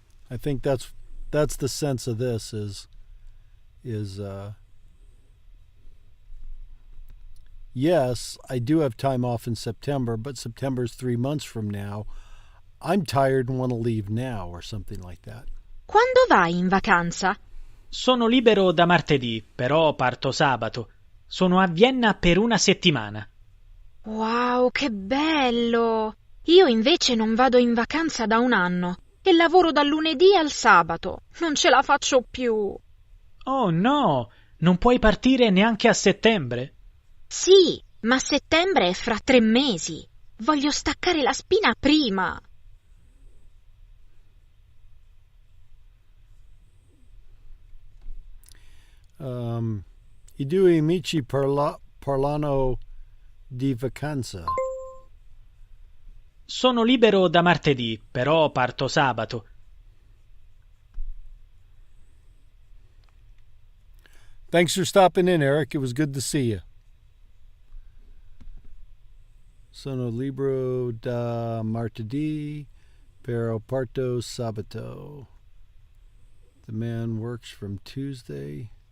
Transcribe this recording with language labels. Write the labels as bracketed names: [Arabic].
[English] I think that's the sense of this is yes, I do have time off in September, but September's 3 months from now. I'm tired and want to leave now, or something like that. [Italian] Quando vai in vacanza? Sono libero da martedì, però parto sabato. Sono a Vienna per una settimana. Wow, che bello! Io invece non vado in vacanza da un anno e lavoro dal lunedì al sabato. Non ce la faccio più. Oh no, non puoi partire neanche a settembre? Sì, ma settembre è fra 3 mesi. Voglio staccare la spina prima. I due amici parlano di vacanza. Sono libero da martedì, però parto sabato. [English] Thanks for stopping in, Eric. It was good to see you. [Italian] Sono libero da martedì, però parto sabato. [English] The man works from Tuesday.